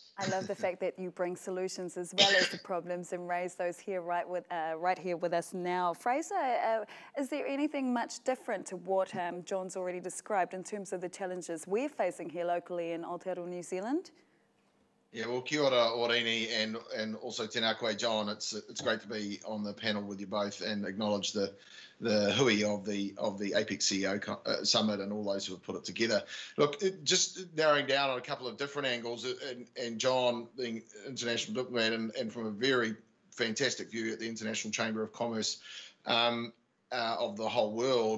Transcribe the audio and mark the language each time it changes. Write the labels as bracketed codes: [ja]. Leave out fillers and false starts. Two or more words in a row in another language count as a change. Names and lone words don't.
[en] I love the fact that you bring solutions as well as the problems and raise those here right here with us now. Fraser, is there anything much different to what John's already described in terms of the challenges we're facing here locally in Aotearoa, New Zealand? Yeah, well, [mi] kia ora, Oriini, [en] and also [mi] tēnā koe, [en] John. It's great to be on the panel with you both and acknowledge the hui of the APEC CEO Summit and all those who have put it together. Look, just narrowing down on a couple of different angles, and John being international diplomat and from a very fantastic view at the International Chamber of Commerce of the whole world.